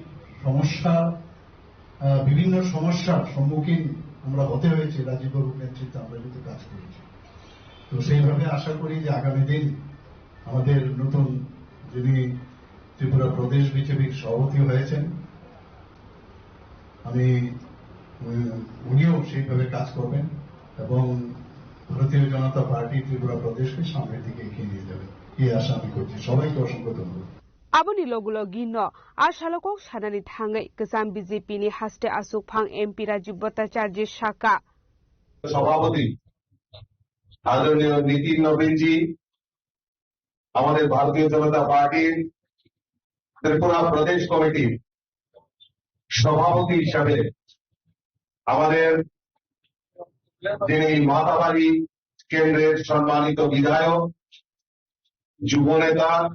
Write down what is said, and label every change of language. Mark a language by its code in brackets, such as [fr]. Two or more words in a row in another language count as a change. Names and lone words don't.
[bn] বিভিন্ন সমস্যার সম্মুখীন আমরা হতে হয়েছে রাজীব বাবুর নেতৃত্বে আমরা কিন্তু কাজ করেছি তো সেইভাবে আশা করি যে আগামী দিন আমাদের নতুন যিনি ত্রিপুরা প্রদেশ বিজেপির সভাপতি হয়েছেন, আমি উনিও সেইভাবে কাজ করবেন এবং ভারতীয় জনতা পার্টি ত্রিপুরা প্রদেশকে সামনের দিকে এগিয়ে নিয়ে যাবে এই আশা আমি করছি। সবাইকে অসংখ্য ধন্যবাদ। [trp] Aboni logulogi no ashalokok shanani thangai Gazam BJP ni haste Asok Phang MP Rajiv Bhattacharya Shaka [bn] সভাপতি আদরণীয় নীতিন নবীনজি, আমাদের ভারতীয় জনতা পার্টির ত্রিপুরা প্রদেশ কমিটির সভাপতি হিসাবে আমাদের যিনি মাতাবাড়ি কেন্দ্রের সম্মানিত বিধায়ক, যুব নেতা,